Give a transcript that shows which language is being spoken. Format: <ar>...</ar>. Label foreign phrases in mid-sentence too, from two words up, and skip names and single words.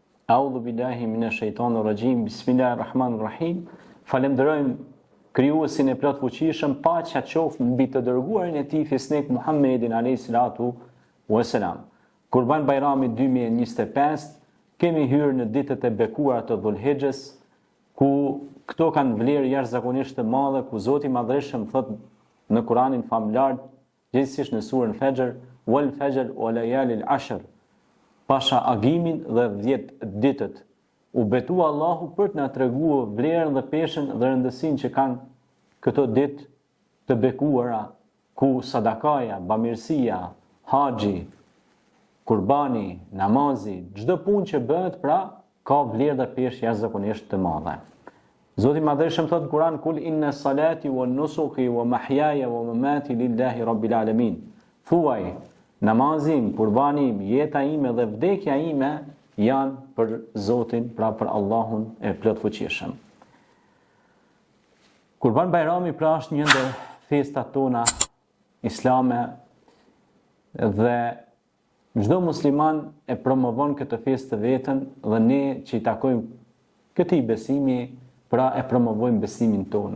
<ar>أعوذ بالله من الشيطان الرجيم. بسم الله الرحمن الرحيم.</ar> <sq>Falenderojmë krijuesin e plot fuqishëm, paqja qoftë mbi të dërguarin e tij Fisnik Muhammedin</sq> <ar>عليه الصلاة والسلام.</ar> <sq>Kurban Bayrami 2025, kemi hyrë në ditët e bekuara të Dhulhijhes, ku këto kanë vlerë jashtëzakonisht të madhe, ku Zoti i Madhreshëm thot në Kur'anin famlar, gjithsesi në surën Fajr,</sq> <ar>والفجر وليال عشر.</ar> <sq>Pasha agimin dhe 10 ditët, u betua Allahu për të na treguar vlerën dhe peshën dhe rëndësinë që kanë këto ditë të bekuara, ku sadakaja, bamirësia, haxhi, kurbani, namazi, çdo punë që bëhet pra ka vlerë dhe peshë jashtëzakonisht të madhe. Zoti i Madhreshëm thot në Kur'an:</sq> <ar>"قل إن صلاتي ونسكي ومحياي ومماتي لله رب العالمين."</ar> <sq>Thuaj, namazim, kurbanim, jeta ime dhe vdekja ime janë për Zotin, pra për Allahun e plot fuqishëm. Kurban Bayrami pra është një ndër festat tona islame dhe çdo musliman e promovon këtë festë të vetën dhe ne që i takojmë këtij besimi, pra e promovojmë besimin tonë.</sq>